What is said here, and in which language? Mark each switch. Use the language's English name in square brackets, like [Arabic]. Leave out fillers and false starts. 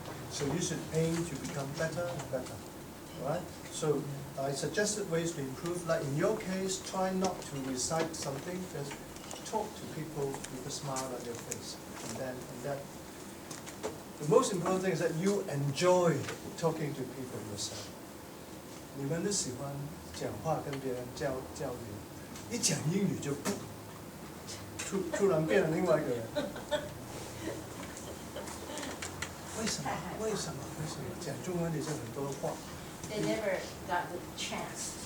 [English] So you should aim to become better and better. All right? So I suggested ways to improve. Like in your case, try not to recite something. Just talk to people with a smile on your face, and that. The most important thing is that you enjoy talking to people yourself. [Chinese] 你们都喜欢讲话跟别人交流，一讲英语就突然变了另外一个人。为什么讲中文里就很多话？ [English] They never got the chance.